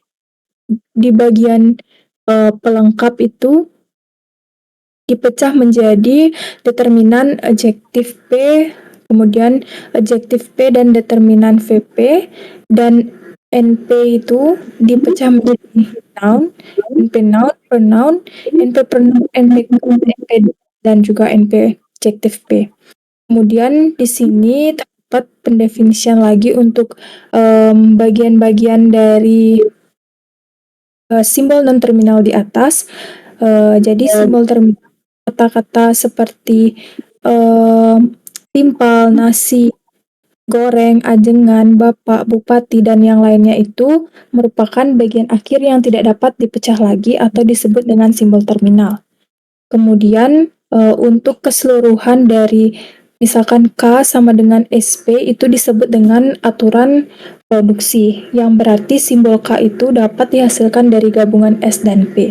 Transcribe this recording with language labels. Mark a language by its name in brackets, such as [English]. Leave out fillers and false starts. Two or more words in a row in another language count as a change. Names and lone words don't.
[Indonesian] Di bagian pelengkap itu dipecah menjadi determinan adjektif P, kemudian adjektif P dan determinan VP, dan NP itu dipecah menjadi noun, NP noun, pronoun, NP pronoun, NP dan juga NP adjektif P. Kemudian di sini terdapat pendefinisian lagi untuk bagian-bagian dari simbol non-terminal di atas. Jadi simbol terminal kata-kata seperti timpal, nasi, goreng, ajengan, bapak, bupati, dan yang lainnya itu merupakan bagian akhir yang tidak dapat dipecah lagi atau disebut dengan simbol terminal. Kemudian untuk keseluruhan dari misalkan K sama dengan SP itu disebut dengan aturan produksi, yang berarti simbol K itu dapat dihasilkan dari gabungan S dan P.